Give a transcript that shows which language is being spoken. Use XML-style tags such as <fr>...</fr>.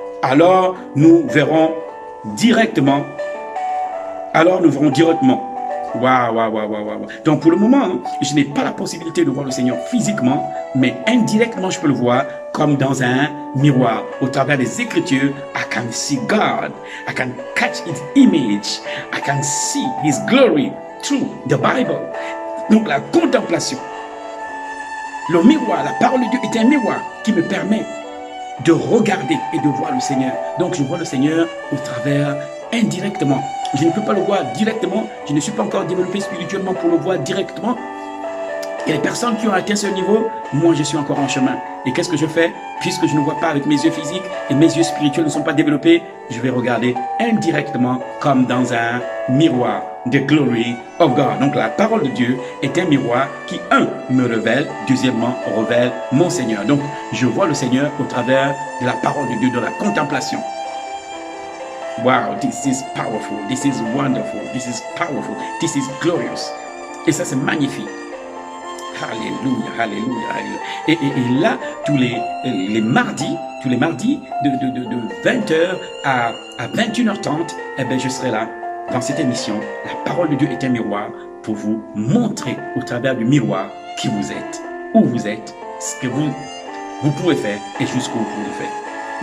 <fr>Alors, nous verrons directement. Waouh, waouh, waouh, waouh. Donc, pour le moment, je n'ai pas la possibilité de voir le Seigneur physiquement, mais indirectement, je peux le voir comme dans un miroir. Au travers des Écritures,</fr> <en>I can see God. I can catch His image. I can see His glory through the Bible.</en> <fr>Donc, la contemplation, le miroir, la parole de Dieu est un miroir qui me permet de regarder et de voir le Seigneur. Donc, je vois le Seigneur au travers indirectement. Je ne peux pas le voir directement. Je ne suis pas encore développé spirituellement pour le voir directement. Et les personnes qui ont atteint ce niveau, moi je suis encore en chemin. Et qu'est-ce que je fais? Puisque je ne vois pas avec mes yeux physiques et mes yeux spirituels ne sont pas développés, je vais regarder indirectement comme dans un miroir.</fr> <en>The glory of God.</en> <fr>Donc la parole de Dieu est un miroir qui, me révèle, deuxièmement, révèle mon Seigneur. Donc je vois le Seigneur au travers de la parole de Dieu, de la contemplation.</fr> <en>Wow, this is powerful, this is wonderful, this is powerful, this is glorious.</en> <fr>Et ça c'est magnifique. Alléluia, alléluia, alléluia. Et là, tous les mardis de 20h à 21h30, eh ben, je serai là dans cette émission. La parole de Dieu est un miroir pour vous montrer au travers du miroir qui vous êtes, où vous êtes, ce que vous pouvez faire et jusqu'où vous pouvez faire.</fr>